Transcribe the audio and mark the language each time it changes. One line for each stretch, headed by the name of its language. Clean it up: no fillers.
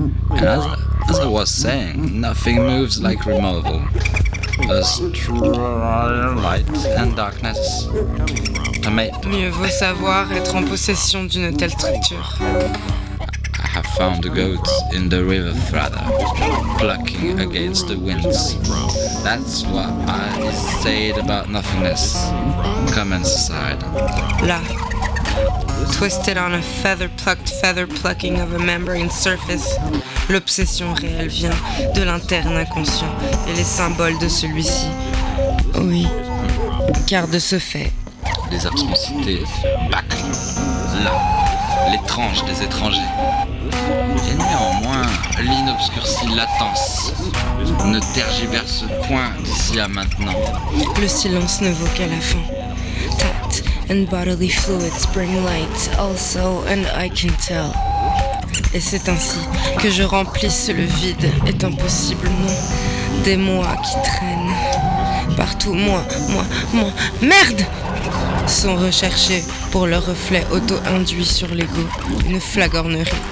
English: And as I was saying, nothing moves like removal. A strong light and darkness.
French: Mieux vaut savoir être en possession d'une telle structure.
English: I have found a goat in the river Thrada, plucking against the winds. That's what I said about nothingness. Come inside.
French: Là,
English: twisted on a feather plucking of a membrane surface,
French: l'obsession réelle vient de l'interne inconscient et les symboles de celui-ci. Oui, car de ce fait, les absconcités bâclent. Là, l'étrange des étrangers. Et néanmoins, l'inobscurcie latence ne tergiverse point d'ici à maintenant. Le silence ne vaut qu'à la fin.
English: Tact and bodily fluids bring light also, and I can tell.
French: Et c'est ainsi que je remplisse le vide, est impossible, non, des mois qui traînent partout, moi, merde, sont recherchés pour leur reflet auto-induit sur l'ego, une flagornerie.